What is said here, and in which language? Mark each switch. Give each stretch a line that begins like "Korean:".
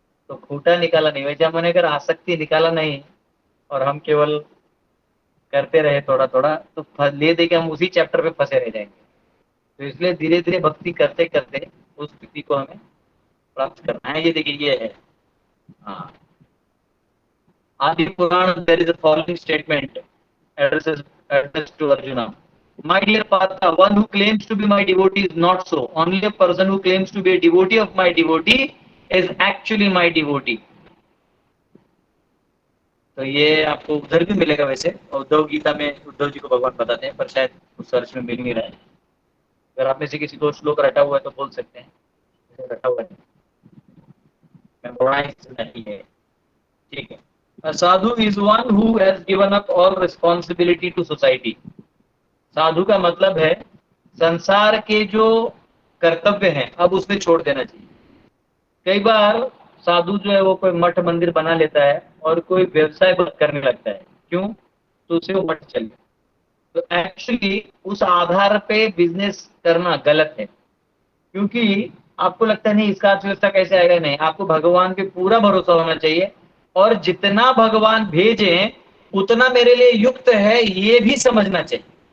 Hindi: तो खूंटा निकाला नहीं, वैसे हमने अगर आसक्ति निकाला नहीं और हम केवल करते रहे थोड़ा थोड़ा, तो ले दे के हम उसी चैप्टर पे फंसे रह जाएंगे। तो इसलिए धीरे धीरे भक्ति करते करते उस स्थिति को हमें प्राप्त करना है। ये देखिए ये है, हाँ, आदि पुराण,
English: There is a following statement addressed to Arjuna. My dear Partha, one who claims to be my devotee is not so. Only a person who claims to be a devotee of my devotee is actually my devotee.
Hindi: तो ये आपको उधर भी मिलेगा वैसे, उद्धव गीता में उद्धव जी को भगवान बताते हैं, पर शायद उस सर्च में मिल नहीं रहा है। अगर आप में से किसी को श्लोक रटा हुआ है तो बोल सकते हैं, रटा हुआ है, मेमोराइज नहीं है, ठीक है।
English: A sadhu is one who has given up all responsibility to society.
Hindi: साधु का मतलब है संसार के जो कर्तव्य हैं अब उसमें छोड़ देना चाहिए। कई बार साधु जो है वो कोई मठ मंदिर बना लेता है और कोई व्यवसाय करने लगता है, क्यों? तो उसे वो मठ चले। तो एक्चुअली उस आधार पे बिजनेस करना गलत है, क्योंकि आपको लगता है नहीं इसका अर्थव्यवस्था कैसे आएगा, नहीं, आपको भगवान पे पूरा भरोसा होना चाहिए, और जितना भगवान भेजें उतना मेरे लिए युक्त है ये भी समझना चाहिए।